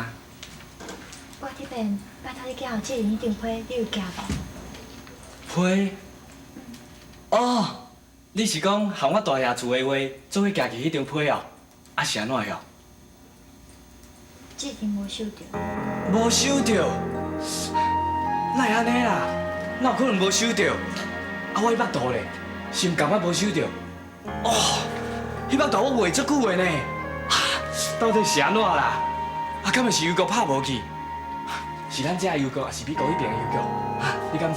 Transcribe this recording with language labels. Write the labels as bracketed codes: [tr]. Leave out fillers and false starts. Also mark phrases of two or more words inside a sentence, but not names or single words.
[nan] 我这边拜托你寄予志玲迄张批，你有寄无？批？哦，你是讲含我大爷厝的话，做伙寄去迄张批哦？啊是安怎哟？志玲无收到。无收到？哪会安尼啦？哪有可能无收到？啊，我迄腹肚咧，是毋共我无收到？哦，迄腹肚我画足久的呢。到底是安怎啦？啊，敢会是邮局拍无去？是咱遮的邮局，还是美国迄边的邮局？啊，你敢知？